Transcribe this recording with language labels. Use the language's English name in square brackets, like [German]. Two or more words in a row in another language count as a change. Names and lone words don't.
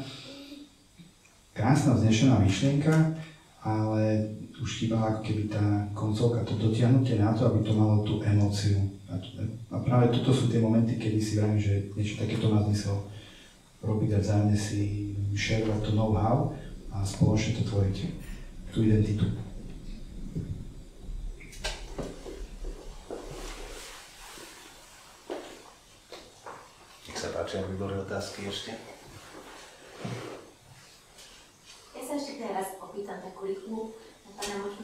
[Slovak] Krásna vznešená myšlienka, ale už chýbala ako keby tá koncovka, to dotiahnutie na to, aby to malo tú emóciu. A práve toto sú tie momenty, kedy si vravím, že niečo takéto má zmysel robiť a vzájomne si šerovať to know-how a spoločne to tvoriť, tú identitu. Nech sa páči, aby boli otázky ešte. Ja sa ešte teraz opýtam takú rýchlu na pána Močku.